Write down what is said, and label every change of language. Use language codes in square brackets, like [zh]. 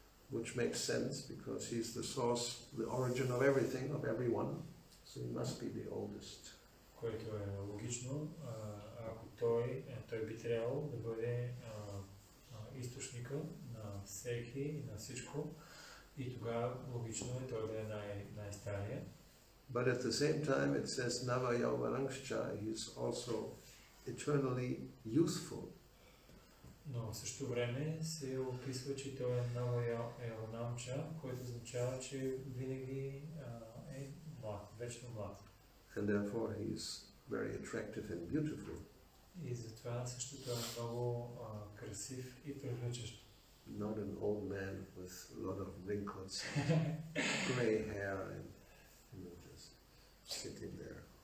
[en] Which makes sense because he's the source, the origin of everything, of everyone. So he must be the oldest. [bg] Което е логично, ако той би трябвало да бъде източника на всеки и на всичко, и тогава логично е той да е най-стария. [en] But at the same time it says Nava Yauvarangscha, he is also eternally youthful. [bg] Но в същото време се описва, че той е Нава Яуваранамча, което означава, че винаги е млад, вечно млад. [en] And therefore he is very attractive and beautiful. [bg] И затова също той е много красив и привличащ. [en] Not an old man with a lot of wrinkles, grey hair, and just sitting there.